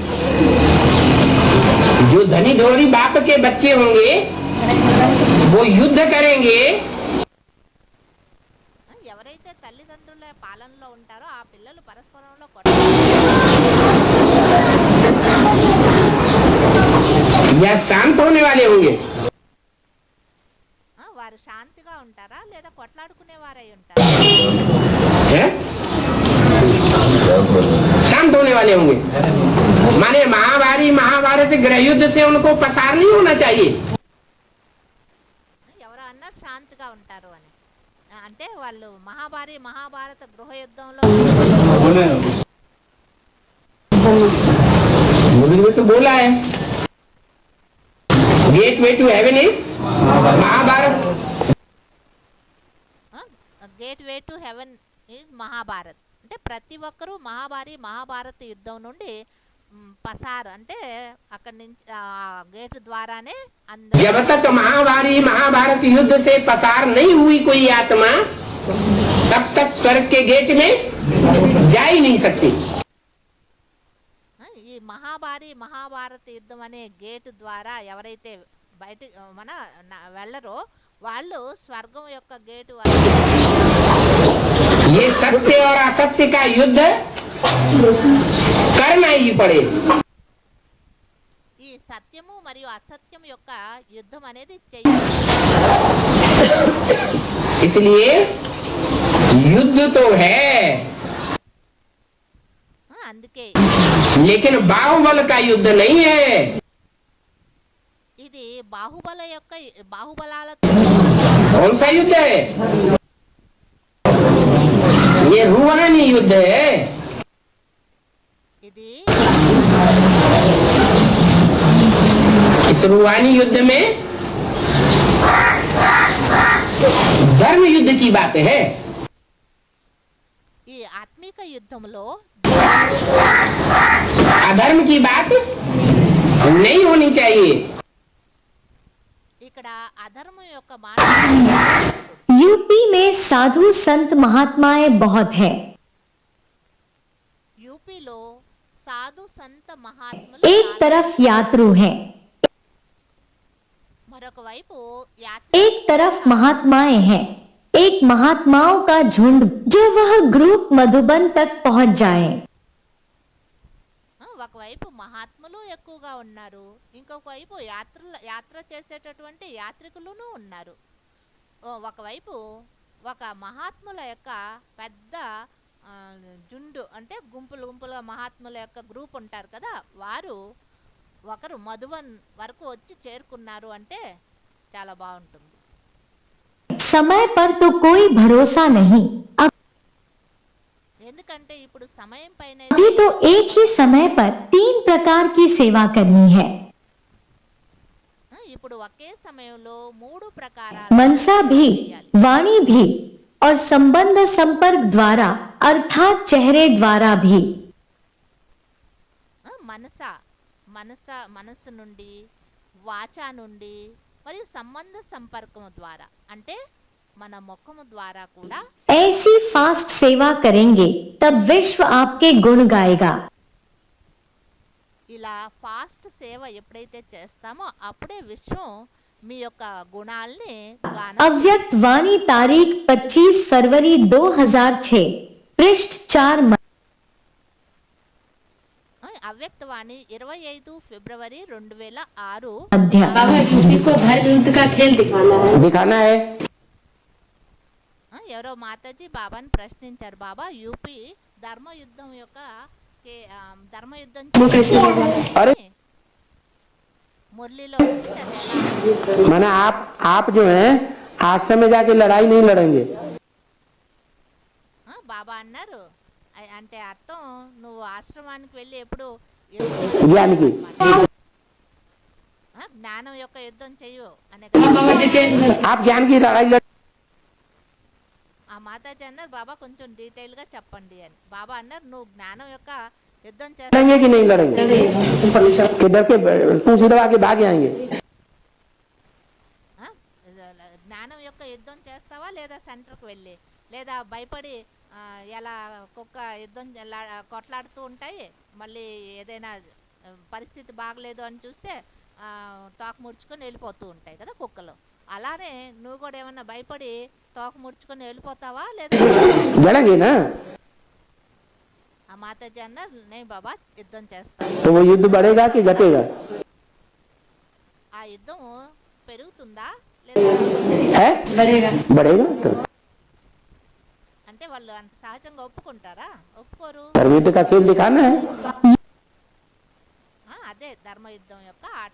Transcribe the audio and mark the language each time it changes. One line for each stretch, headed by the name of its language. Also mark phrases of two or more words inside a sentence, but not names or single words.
Hindi: जो धनी धोरी बाप के बच्चे होंगे वो युद्ध करेंगे.
Telugu: ఎవరైతే తల్లిదండ్రుల పాలనలో ఉంటారో ఆ పిల్లలు పరస్పరంలో
Hindi: या शांत होने वाले होंगे.
Telugu: వారు శాంతిగా ఉంటారా లేదా కొట్లాడుకునే వారై ఉంటారా?
Hindi: हैं? शांत होने वाले होंगे. माने महाभारी महाभारत गृह युद्ध से उनको पसार नहीं होना चाहिए.
Telugu: ఎవరు అన్నారు శాంతిగా ఉంటారు అని? అంటే వాళ్ళు మహాభారత గృహ యుద్ధంలో
Hindi: में तो बोला है
English: gate way to heaven is
Hindi: महाभारत.
English: gate way to heaven is
Telugu: మహాభారత్. అంటే ప్రతి ఒక్కరూ మహాభారత యుద్ధం నుండి పసార్ అంటే అక్కడి నుంచి గేట్ ద్వారానే
Hindi: जब तक महाभारत युद्ध से पसार नहीं हुई कोई आत्मा तब तक स्वर्ग के गेट में जा ही नहीं सकती.
Telugu: ఈ మహాభారత యుద్ధం అనే గేట్ ద్వారా ఎవరైతే బయట వెళ్ళరో వాళ్ళు స్వర్గం యొక్క గేటు
Hindi: ये सत्य और असत्य का युद्ध करना ही पड़े.
Telugu: ఈ సత్యము మరియు అసత్యం యొక్క యుద్ధం అనేది చెయ్యాలి.
Hindi: इसलिए युद्ध तो है
Telugu: అందుకే
Hindi: लेकिन बाहुबल का युद्ध नहीं है.
Telugu: ఇది బాహుబలాలతో
Hindi: कौन सा युद्ध है? ये रूहानी युद्ध है.
Telugu: ఇది
Hindi: इस रूहानी युद्ध में धर्म युद्ध की बात है.
Telugu: ఈ ఆత్మిక యుద్ధంలో
Hindi: अधर्म की बात नहीं होनी चाहिए.
Telugu: ఇక్కడ అధర్మం యొక్క మాట
Hindi: यूपी में साधु संत महात्माएं बहुत हैं।
Telugu: యూపీలో సాధు సంత మహాత్ములు
Hindi: एक तरफ यात्रु हैं,
Telugu: మరొక వైపు
Hindi: एक तरफ महात्माएं हैं। एक महात्माओं का झुंड जो वह ग्रुप मधुबन तक पहुंच जाए।
Telugu: ఒకవైపు మహాత్ములు ఎక్కువగా ఉన్నారు, ఇంకొక వైపు యాత్ర చేసేటటువంటి యాత్రికులను ఉన్నారు. ఒకవైపు ఒక మహాత్ముల యొక్క పెద్ద జుండు అంటే గుంపులుగా మహాత్ముల యొక్క గ్రూప్ ఉంటారు కదా, వారు ఒకరు మధువన్ వరకు వచ్చి చేరుకున్నారు అంటే చాలా బాగుంటుంది.
Hindi: समय पर तो कोई भरोसा नहीं।
Telugu: ఎందుకంటే ఇప్పుడు సమయం పైన
Hindi: अभी तो एक ही समय पर 3 प्रकार की सेवा करनी है।
Telugu: ఇప్పుడు ఒకే సమయంలో 3 ప్రకారాల
Hindi: मनसा भी, वाणी भी और संबंध संपर्क द्वारा अर्थात चेहरे द्वारा भी।
Telugu: మనస్సు నుండి, వాచా నుండి మరియు సంబంధ సంపర్కము ద్వారా అంటే మన ముఖము ద్వారా కూడా
Hindi: ऐसी फास्ट सेवा करेंगे तब विश्व आपके गुण गाएगा।
Telugu: ఇలా ఫాస్ట్ సేవ ఎప్పుడైతే చేస్తామో అప్పుడే విశ్వం మీ యొక్క గుణాల్ని
Hindi: अव्यक्त वाणी तारीख 25 फरवरी 2006 पृष्ठ 4
Telugu: అవ్యక్త వాణి 25 ఫిబ్రవరి 2006
Hindi: दिखाना है.
Telugu: ఎవరో మాతాజీ బాబాని ప్రశ్నించారు, బాబా యూపీ ధర్మయుద్ధం యొక్క ధర్మయుద్ధం
Hindi: अरे
Telugu: మురళిలో వచ్చింది అది ఎలా?
Hindi: माने आप जो है आश्रम में जाके लड़ाई नहीं लड़ेंगे.
Telugu: బాబా అన్నారు అంటే అర్థం నువ్వు ఆశ్రమానికి వెళ్ళి ఎప్పుడు
Hindi: ज्ञान की
Telugu: జ్ఞానం యొక్క యుద్ధం చెయ్యు అనే
Hindi: आप ज्ञान की लड़ाई लड़
Telugu: ఆ మాతాజీ అన్నారు బాబా కొంచెం డీటెయిల్ గా చెప్పండి అని. బాబా అన్నారు నువ్వు జ్ఞానం యొక్క యుద్ధం
Hindi: लड़ेंगे कि नहीं लड़ेंगे कि डर के पूछ दबा के भाग आएंगे
Telugu: జ్ఞానం యొక్క యుద్ధం చేస్తావా లేదా సెంటర్కి వెళ్ళి, లేదా భయపడి ఎలా కుక్క యుద్ధం కొట్లాడుతూ ఉంటాయి, మళ్ళీ ఏదైనా పరిస్థితి బాగలేదు అని చూస్తే తోక ముడుచుకొని వెళ్ళిపోతూ ఉంటాయి కదా కుక్కలు. అలానే నువ్వు కూడా ఏమన్నా భయపడి తోక ముడుచుకొని వెళ్ళిపోతావా లేదా?
Hindi: लड़ेंगे
Telugu: ఆ మాతాజీ అన్నారు నేను బాబా యుద్ధం చేస్తాను.
Hindi: तो वो युद्ध बढ़ेगा कि घटेगा
Telugu: ఆ యుద్ధం పెరుగుతుందా లేదా?
Hindi: है बढ़ेगा तो
Telugu: అంటే వాళ్ళు అంత సహజంగా ఒప్పుకుంటారా? ఒప్పుకోరు.
Hindi: युद्ध का खेल दिखाना है
Telugu: అదే ధర్మ యుద్ధం యొక్క ఆట.